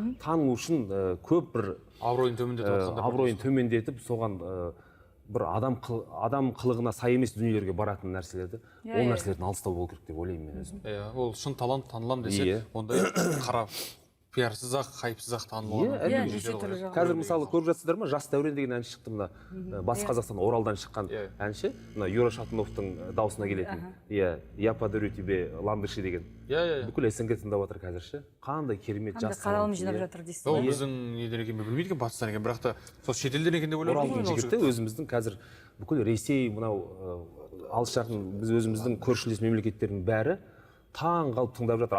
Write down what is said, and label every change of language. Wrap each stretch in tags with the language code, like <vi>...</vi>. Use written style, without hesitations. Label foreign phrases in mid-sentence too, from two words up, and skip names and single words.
<kk>Танылу үшін көп бір абыройын төмендетіп, соған бір адам қылығына сай емес дүниелерге баратын нәрселерді, ол нәрселерден алыстау болу керек деп ойлаймын мен өзім. Ол шын талант танылам десе, ондай қарап пиарсыз-ақ, хайпсыз-ақ танылған. Қазір мысалы көріп жатсыздар ма, Жас Дәурен деген әнші шықты, мына Батыс Қазақстан Оралдан шыққан әнші, мына Юра Шатуновтың дауысына келетін.</kk> <ru>Я подарю тебе ландыши деген.</ru> <kk>Бүкіл СНГ тыңдап жатыр қазір ше. Қандай керемет жас. Қандай қаралым жинап жатыр дейсіз. Ол біздің неден екенін білмейді екен, батыстан екен, бірақ та сол шетелден екен деп ойлаймын. Оралдың жігіті өзіміздің қазір бүкіл Ресей, мынау алыс жақын біз өзіміздің көршілес мемлекеттердің бәрі таң қалып тыңдап жатыр.</kk>